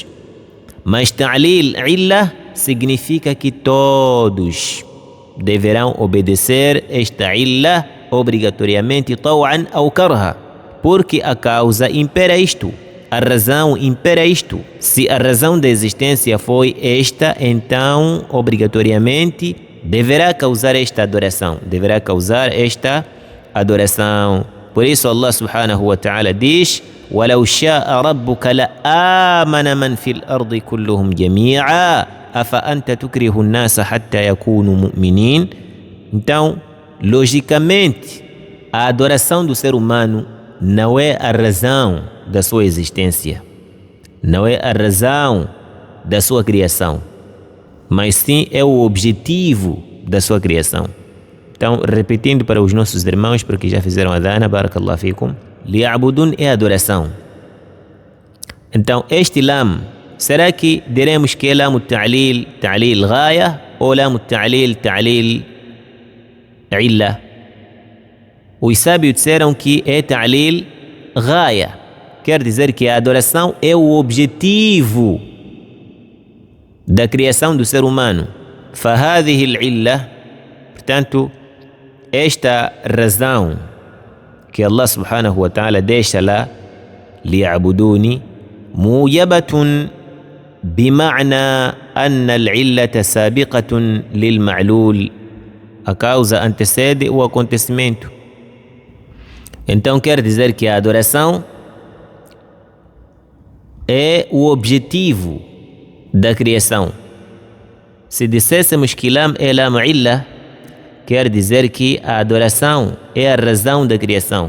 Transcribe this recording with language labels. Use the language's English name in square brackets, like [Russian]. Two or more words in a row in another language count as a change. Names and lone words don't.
[Portuguese] Mas [Arabic] تعليل علة [Portuguese] significa que todos deverão obedecer esta illah obrigatoriamente, taw'an ou karha, porque a causa impera isto, a razão impera isto. Se a razão da existência foi esta, então obrigatoriamente deverá causar esta adoração, Por isso Allah [Arabic] سبحانه وتعالى [Portuguese] diz: [Arabic] وَلَوْ شَاءَ رَبُّكَ لَآمَنَ مَنْ فِي الْأَرْضِ كُلُّهُمْ جَمِيعًا أَفَأَنْتَ تُكْرِهُ النَّاسَ حَتَّى يَكُونُوا مُؤْمِنِينَ. [Portuguese] Então, logicamente, a adoração do ser humano não é a razão da sua existência, não é a razão da sua criação, mas sim é o objetivo da sua criação. Então, repetindo para os nossos irmãos, porque já fizeram adana, [Arabic] بارك الله فيكم, [Portuguese] li'abudun é adoração. Então, este lam, será que diremos que é [Arabic] لام تعليل غاية [Portuguese] ou [Arabic] لام تعليل علة? [Portuguese] Os sábios disseram que é [Arabic] تعليل غاية, [Portuguese] quer dizer que a adoração é o objetivo da criação do ser humano. [Arabic] فهذه العلة, [Portuguese] portanto, esta razão que Allah [Arabic] سبحانه وتعالى [Portuguese] deixa lá, [Arabic] ليعبدون موجبة بمعنى أن العلة سابقة للمعلول, [Portuguese] a causa antecede o acontecimento. Então quer dizer que a adoração é o objetivo da criação. Se dissessemos que lam é [Arabic] لام علة, [Portuguese] quer dizer que a adoração é a razão da criação.